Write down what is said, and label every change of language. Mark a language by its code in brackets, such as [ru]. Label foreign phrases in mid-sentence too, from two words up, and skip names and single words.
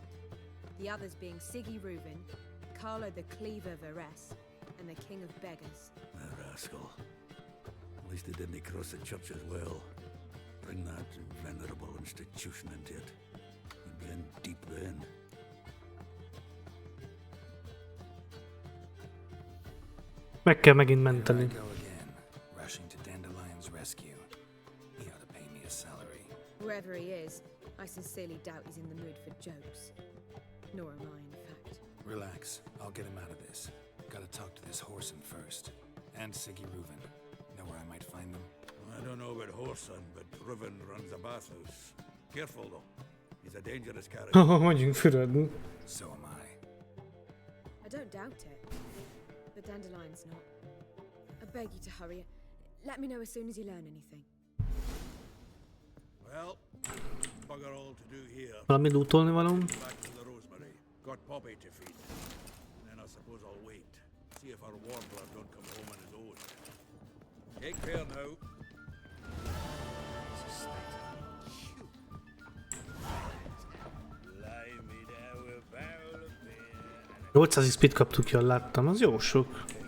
[en] The others being Siggy Reuven, Carlo the Cleaver Varese, and the King of Beggars. A rascal. At least he didn't cross the church as well. Bring that venerable institution into it. He'd be in deep then. [hu] Meg kell megint menteni. [en] Here I go again, rushing to Dandelion's rescue. He ought to pay me a salary. Wherever he is, I sincerely doubt he's in the mood for jokes. Nor am I, in fact. Relax. I'll get him out of this. Gotta talk to this Whoreson first. And Siggy Reuven. Know where I might find them? I don't know about Whoreson, but Reuven runs a bathhouse. Careful though. He's a dangerous character. [hu] Mondjunk fürödni. [en] So am I. I don't doubt it. But Dandelion's not. I beg you to hurry. Let me know as soon as you learn anything. Well, bugger all to do here. [hu] Valami lootolni valóm? [en] Back to the Rosemary. Got Poppy to feed. And then I suppose I'll wait. See if our warbler don't come home on his own. Take care now. Blimey, now a barrel of beer. [hu] 800 XP-t kaptuk, jól láttam, az jó sok.